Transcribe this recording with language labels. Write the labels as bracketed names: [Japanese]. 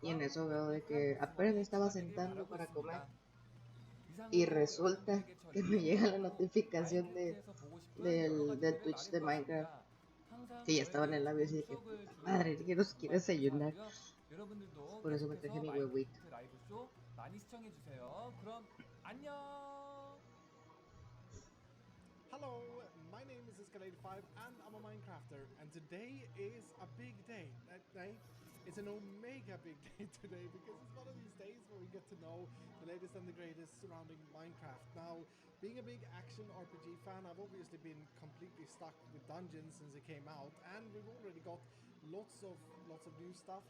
[Spanish] Y en eso veo de que apenas me estaba sentando para comer y resulta que me llega la notificación del Twitch de Minecraft que ya estaba en el labio, así de que madre, quiero desayunar. Por eso me traje mi huevito. [Korean] 라이브쇼 많이 시청해 주세요. 그럼 안녕. [English] Hello, my name is Escalade5 and I'm a Minecrafter, and today is a big day. It's an omega big day today because it's one of these days where we get to know the latest and the greatest surrounding Minecraft. Now, being a big action RPG fan, I've obviously been completely stuck with Dungeons since it came out, and we've already got lots of new stuff.